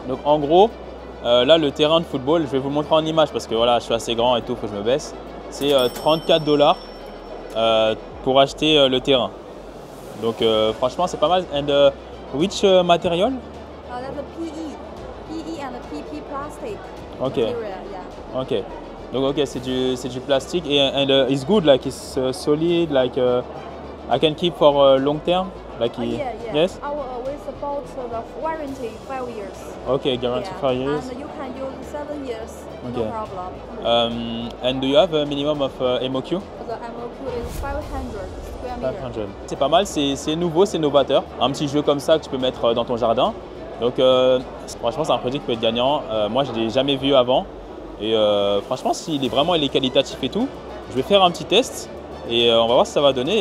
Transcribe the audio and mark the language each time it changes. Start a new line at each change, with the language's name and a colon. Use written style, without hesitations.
French: Donc en gros, là le terrain de football, je vais vous le montrer en image parce que voilà, je suis assez grand et tout, faut que je me baisse. C'est $34 pour acheter le terrain. Donc franchement, c'est pas mal.
English: And which material? That's a PE and a PP plastic. Okay. Material, yeah. Okay.
French: Donc ok, c'est du plastique et
English: and it's good, like it's solid, like I can keep for long term, like Yeah. yes. We support the warranty 5 years. Okay, guarantee 5 years. And you can use 7 years, Okay. no problem. And do you have a minimum of MOQ? The MOQ is 500 square meter. 500.
French: C'est pas mal, c'est nouveau, c'est novateur. Un petit jeu comme ça que tu peux mettre dans ton jardin. Donc franchement, c'est un produit qui peut être gagnant. Moi, je ne l'ai jamais vu avant. Et franchement, s'il est qualitatif et tout, je vais faire un petit test et on va voir ce que ça va donner.